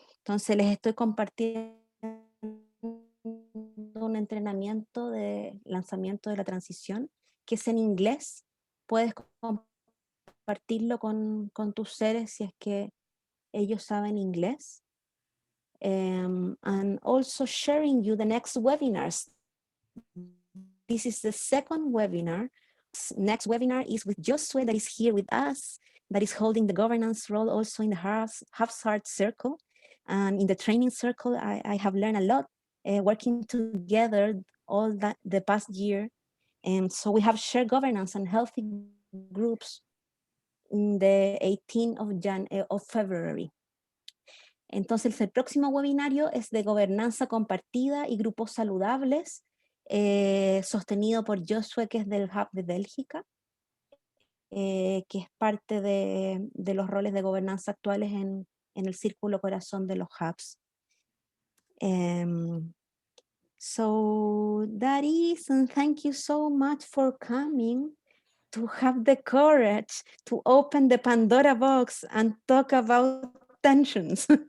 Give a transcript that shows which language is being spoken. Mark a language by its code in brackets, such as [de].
[es] Entonces les estoy compartiendo un entrenamiento de lanzamiento de la transición que es en inglés. Puedes compartirlo con tus seres si es que ellos saben inglés. [en] And also sharing you the next webinars. This is the second webinar. Next webinar is with Josue that is here with us. that is holding the governance role also in the Hubs Circle. And in the training circle, I have learned a lot working together all the past year. And so we have shared governance and healthy groups in the 18th of February. [es] Entonces, el próximo webinario es de gobernanza compartida y grupos saludables, sostenido por Josué, que es del Hub de Bélgica, que es parte de los roles de gobernanza actuales en el círculo corazón de los Hubs. [en] So that is, and thank you so much for coming, to have the courage to open the Pandora box and talk about tensions.